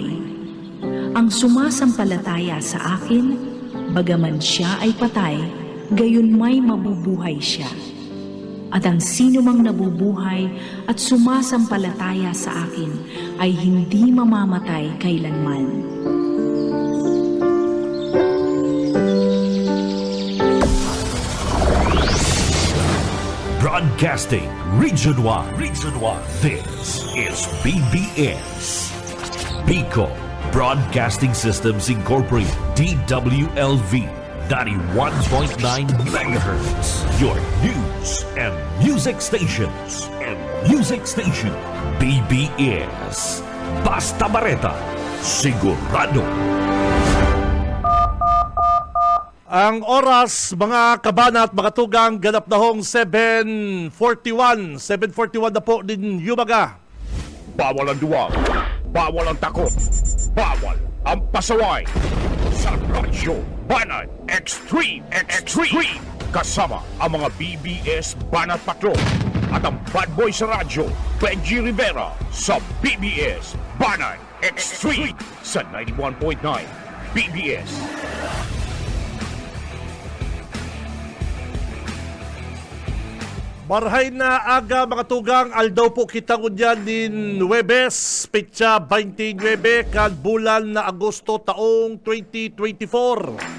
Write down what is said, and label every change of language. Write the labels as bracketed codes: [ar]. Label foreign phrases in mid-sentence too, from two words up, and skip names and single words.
[tl] Ang sumasampalataya sa akin, bagaman siya ay patay, gayon may mabubuhay siya. At ang sino mang nabubuhay at sumasampalataya sa akin ay hindi mamamatay kailanman." [en] Broadcasting Region 1. This is BBS. Bicol Broadcasting Systems Incorporated. DWLV 91.9 MHz. Your news and music stations. [bik] BBS. Basta Bareta. Sigurado. Ang oras, mga kabana at mga tugang, ganap na hong 7:41. 7:41 na po din Yumaga. Bawal ang duwag, bawal ang takot, bawal ang pasaway. Sa Radyo Banat Extreme. Kasama ang mga BBS Banat Patrol at ang bad boy sa radyo, Benji Rivera sa BBS Banat Extreme sa 91.9 BBS. Marhay na aga mga tugang, aldaw po kita ngunyan din Huwebes, petsa 29, kan bulan na Agosto taong 2024.